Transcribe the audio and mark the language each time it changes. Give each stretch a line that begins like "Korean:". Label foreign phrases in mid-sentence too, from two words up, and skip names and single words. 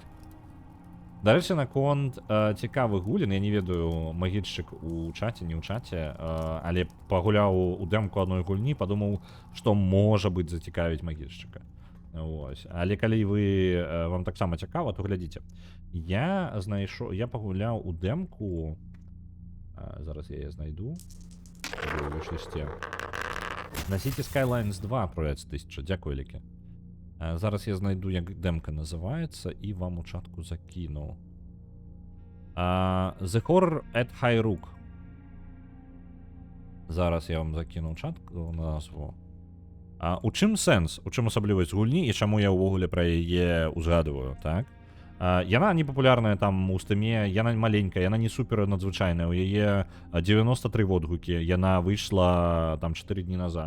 Belarusian: Дарэчы, наконт цікавых гулін, я не ведаю, магіччык у чаце, не ў чаце, але пагуляў у дэмку адной гульні, падумаў, што можа быць зацікавіць магіччыка. Але калі вам таксама цікава, то глядзіце. Я пагуляў у дэмку
Ukrainian: Зараз я її знайду. В виш-листі. На City Skylines 2 проєкт 1000. Дякую, Ліки. Зараз я знайду, як демка називається, і вам у чатку закину.
English: The Horror at High Rook.
Ukrainian: Зараз я вам закину у чатку назву.
Belarusian: У чым сэнс, у чым асаблівасць гульні і чаму я ўвогуле пра яе узгадываю, так? Яна не папулярная там у стыме, яна маленькая, яна не супер надзвычайная, у яе 93 водгукі, яна выйшла там 4 дні назад.